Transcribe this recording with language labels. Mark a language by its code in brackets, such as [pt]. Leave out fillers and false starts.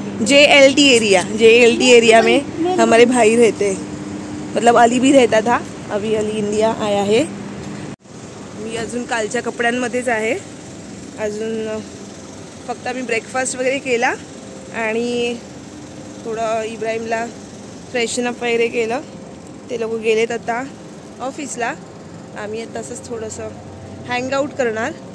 [hi] JLT area. JLT area में हमारे भाई रहते हैं. मतलब अली भी रहता था, अभी अली इंडिया आया है. [mr] मी अजून कालच्या कपड्यांमध्येच आहे. अजून फक्त आम्ही ब्रेकफास्ट वगैरे केला आणि थोडं इब्राहिमला फ्रेशनअप वगैरे केलं. ते लोक गेलेत आता ऑफिसला. आम्ही आता असंच थोडंसं हँगआउट करणार.